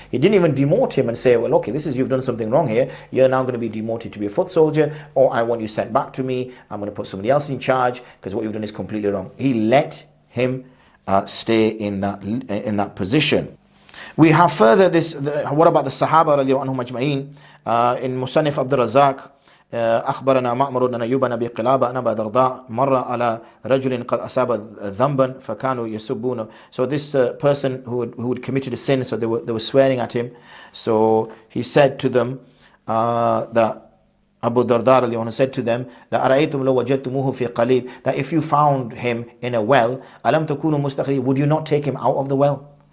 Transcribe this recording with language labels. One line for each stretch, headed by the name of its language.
English: He didn't even demote him and say, well, okay, you've done something wrong here. You're now going to be demoted to be a foot soldier, or I want you sent back to me. I'm going to put somebody else in charge because what you've done is completely wrong. He let him stay in that position. We have further this. What about the Sahaba radiallahu anhum ajma'in? In Musannif Abdul Razak,
Arabic: أخبرنا معمر أن أيوب بن قلابة أن أبا درداء مر على رجل قد أصاب ذنبا فكانوا يسبونه.
English: So this person who had committed a sin, so they were swearing at him. So he said to them, that Abu Darda said to them, that
Arabic: أرأيتم لو وجدتموه في قليب,
English: that if you found him in a well,
Arabic: ألم تكونوا مستخرجين,
English: would you not take him out of the well?